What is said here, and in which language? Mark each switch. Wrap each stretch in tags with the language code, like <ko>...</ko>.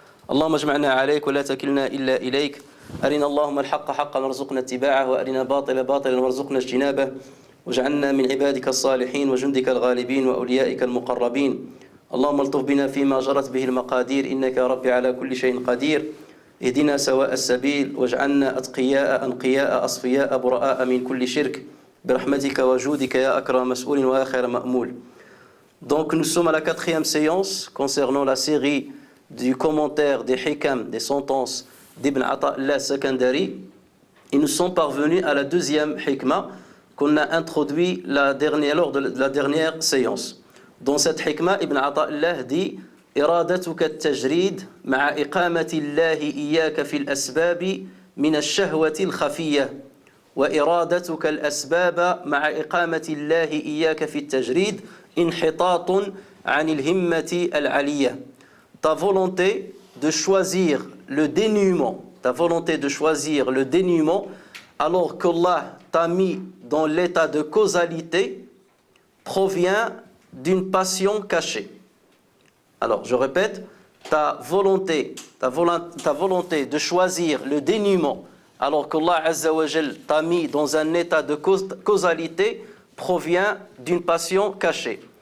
<ar>اللهم اجمعنا عليك ولا تكلنا إلا إليك. أرنا اللهم الحق حقا وارزقنا اتباعه، وأرنا الباطل باطلا وارزقنا اجتنابه، واجعلنا من عبادك الصالحين وجندك الغالبين وأوليائك المقربين. اللهم الطف بنا فيما جرت به المقادير، إنك يا رب على كل شيء قدير. اهدنا سواء السبيل واجعلنا أتقياء أنقياء أصفياء براء من كل شرك برحمتك وجودك يا أكرم مسؤول وآخر مأمول.</ar> <fr>Donc nous sommes à la 4e séance concernant la série du commentaire des hikam, des sentences d'Ibn Ata'illah Sakandari. Et nous sommes parvenus à la 2e hikma qu'on a introduit lors de la dernière séance. Dans cette hikma, Ibn Ata'illah dit</fr> <ar>إرادتك التجريد مع إقامة الله إياك في الأسباب من الشهوة الخفية وإرادتك الأسباب مع إقامة الله إياك في التجريد انحطاط عن الهمة العلية.</ar> <fr>Ta volonté de choisir le dénuement, alors qu'Allah t'a mis dans l'état de causalité provient d'une passion cachée. Alors, je répète, ta volonté de choisir le dénuement, alors qu'Allah Azza wa Jal t'a mis dans un état de causalité, provient d'une passion cachée.</fr>